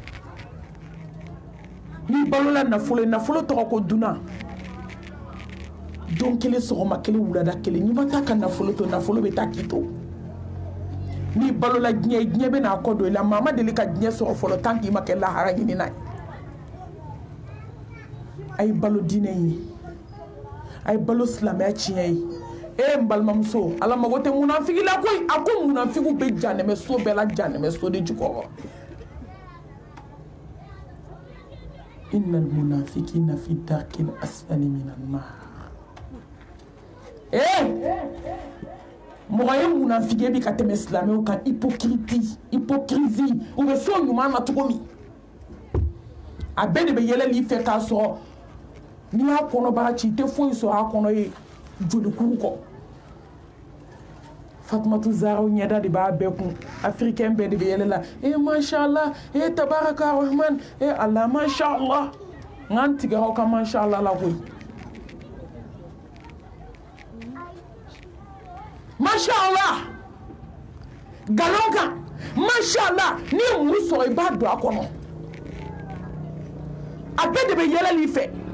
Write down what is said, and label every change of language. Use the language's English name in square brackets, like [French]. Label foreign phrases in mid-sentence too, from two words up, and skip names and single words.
[Bambara] n'i balola nafolo ye nafolo tɔgɔ ko dunan don kelen sɔgɔma kelen wulada kelen n'i ma taa ka nafolo to nafolo bɛ taa k'i to n'i balola diɲɛ bɛ n'a kɔ don i la maa ma deli ka diɲɛ sɔrɔ fɔlɔ tant k'i ma kɛ lahara ɲinina ye a ye balo diinɛ ye a ye balo silamɛya tiɲɛ ye n balimamuso ala mago tɛ munafigi la koyi a ko munafigiw bɛ janɛmɛ so bɛɛ la janɛmɛ so de jukɔrɔ [Arabic] إن المنافقين في الدرك الأسفل من النار [Bambara] mɔgɔ ye munafigi bi ka tɛmɛ silamɛw kan hypocrisie u bɛ so ɲuman na cogo min a bɛɛ de bɛ yɛlɛli fɛ k'a sɔrɔ n'i y'a kɔnɔbara ci i tɛ foyi sɔrɔ a kɔnɔ ye jolikuru kɔ Fatumatu Zahra ɲɛda de b'a bɛɛ kun africain bɛɛ de bɛ yɛlɛ la [Arabic] ما شاء الله تبارك الرحمن الله ما شاء الله [Bambara] ngan tigɛ aw ka mashallah la koyi mashallah galon kan mashallah ni ye muru sɔrɔ i b'a don a kɔnɔ a bɛɛ de bɛ yɛlɛli fɛ